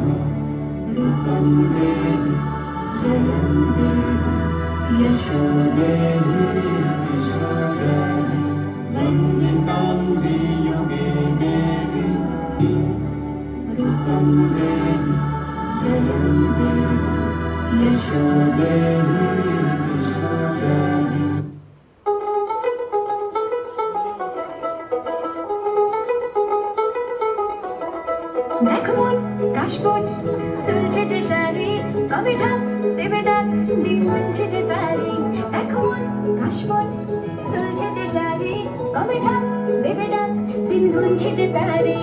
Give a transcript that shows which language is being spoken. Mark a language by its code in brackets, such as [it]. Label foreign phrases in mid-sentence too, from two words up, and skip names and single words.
[sa] रूपं देहि जयं देहि यशो देहि दिशो जहि। वन्दितां वियुगे देवी। रूपं देहि जयं देहि यशो देहि दिशो जहि। [bn] দেখো মন কাশবন তুলছে যে শাড়ি, কবে ঢাক দেবে ডাক দিন গুনছে যে তারি। দেখো মন কাশবন তুলছে যে শাড়ি, কবে ঢাক দেবে ডাক দিন গুনছে যে তারি।